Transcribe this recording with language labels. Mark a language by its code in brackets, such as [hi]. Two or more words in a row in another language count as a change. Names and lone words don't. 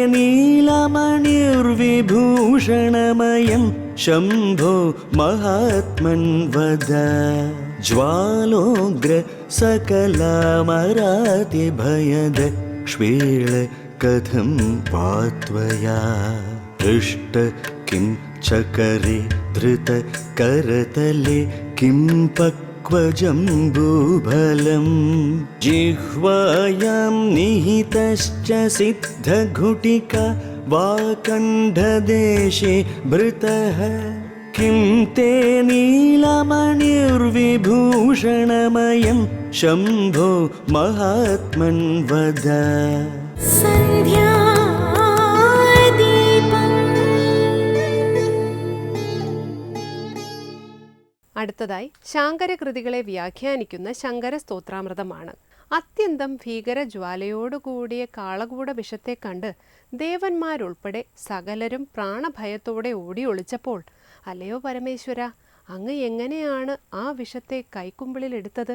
[sa] നീലമണിർവിഭൂഷണമയം ശംഭോ മഹാത്മൻ വദ ജ്വാലോഗ്ര സകലാമരാതി ഭയദ ശ്വേള കഥം വാ ത്വയാ ദൃഷ്ട കിം ചകരി ധൃത കരതലേ കിം ജംബൂഫലം ജിഹ്വായാം നിഹിതശ്ച സിദ്ധഘുട്ടിക വാകണ്ഠദേശേ ഭൃതഃ किं ते नीलमणिर्विभूषणमयं शम्भो महात्मन् वद [ml] സന്ധ്യാദീപം അടുത്തതായി ശാങ്കരകൃതികളെ വ്യാഖ്യാനിക്കുന്ന ശങ്കര സ്തോത്രാമൃതമാണ്. അത്യന്തം ഭീകരജ്വാലയോടുകൂടിയ കാളകൂട വിഷത്തെ കണ്ട് ദേവന്മാരുൾപ്പെടെ സകലരും പ്രാണഭയത്തോടെ ഓടി ഒളിച്ചപ്പോൾ, അല്ലയോ പരമേശ്വര, അങ്ങ് എങ്ങനെയാണ് ആ വിഷത്തെ കൈക്കുമ്പിളിലെടുത്തത്?